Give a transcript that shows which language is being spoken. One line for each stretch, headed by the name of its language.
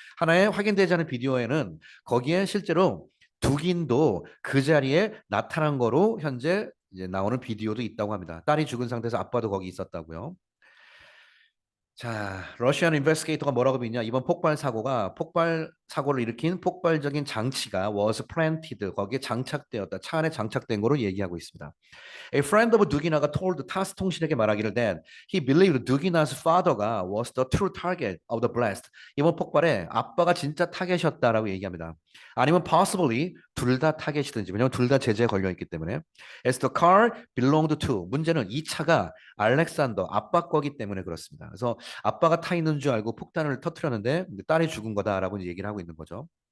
Korean: 하나의 확인되지 않은 비디오에는 거기에 실제로 두긴도 그 자리에 나타난 거로 현재 이제 나오는 비디오도 있다고 합니다. 딸이 죽은 상태에서 아빠도 거기 있었다고요. 자, 러시안 인베스티게이터가 뭐라고 믿냐? 이번 폭발 사고를 일으킨 폭발적인 장치가 was planted, 거기에 장착되었다. 차 안에 장착된 거로 얘기하고 있습니다.
English: A friend of Dugina가 told
Korean: 타스 통신에게 말하기를
English: that he believed Dugina's father가 was the true target of the blast.
Korean: 이번 폭발에 아빠가 진짜 타겟이었다라고 얘기합니다. 아니면 possibly 둘 다 타겟이든지, 왜냐면 둘 다 제재에 걸려 있기 때문에.
English: As the car belonged to,
Korean: 문제는 이 차가 알렉산더 아빠 거기 때문에 그렇습니다. 그래서 아빠가 타 있는 줄 알고 폭탄을 터뜨렸는데 딸이 죽은 거다라고 얘기를 하고 있는 거죠.